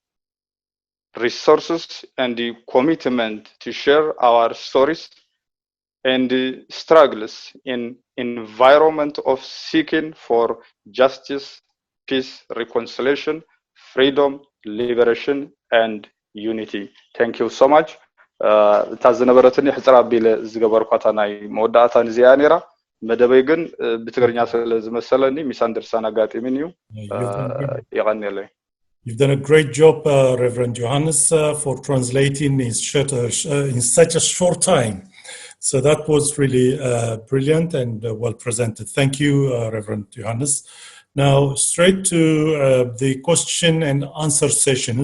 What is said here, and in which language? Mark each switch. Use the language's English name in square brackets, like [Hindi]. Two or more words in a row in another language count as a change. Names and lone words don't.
[English] resources, and the commitment to share our stories and struggles in environment of seeking for justice, peace, reconciliation, freedom, liberation, and unity. Thank you so much. [Tigrinya] ታዝነበረትኒ ሕፅራ ኣቢለ ዝገበርኳታ ናይ መወዳእታ ንዚኣ ነይራ መደበይ ግን ብትግርኛ ስለ ዝመሰለኒ ሚስ አንደርሳን ኣጋጢምን እዩ ይቐኒለይ [English] You've done a great job, Reverend Johannes, for translating in such a short time. So that was really brilliant and well presented. Thank you, Reverend Johannes. Now, straight to the question and answer sessions.